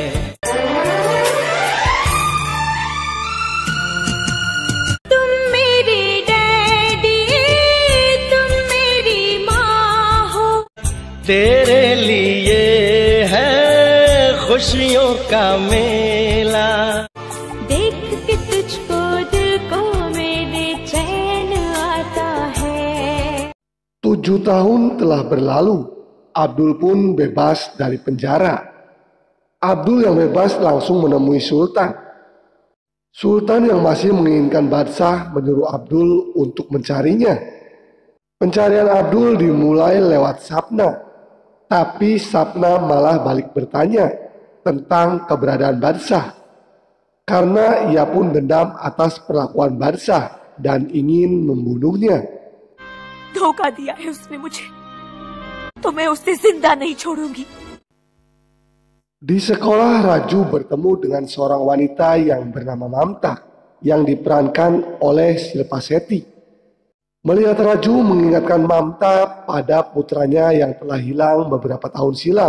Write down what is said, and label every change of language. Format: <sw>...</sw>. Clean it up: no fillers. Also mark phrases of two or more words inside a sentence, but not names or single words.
<hi>तुम मेरे डैडी, तुम मेरी माँ हो। तेरे लिए है खुशियों का मेला, देख के तुझको दिल को मेरे चैन आता है।</hi> <id>7 tahun telah berlalu. Abdul pun bebas dari penjara. Abdul yang bebas langsung menemui Sultan. Sultan yang masih menginginkan Badsah menyuruh Abdul untuk mencarinya. Pencarian Abdul dimulai lewat Sapna, tapi Sapna malah balik bertanya tentang keberadaan Badsah, karena ia pun dendam atas perlakuan Badsah dan ingin membunuhnya.</id> <hi>धोखा दिया है उसने मुझे, तो मैं उसे जिंदा नहीं छोड़ूंगी।</hi> <id>Di sekolah, Raju bertemu dengan seorang wanita yang bernama Mamta yang diperankan oleh Shilpa Setty. Melihat Raju mengingatkan Mamta pada putranya yang telah hilang beberapa tahun silam.</id>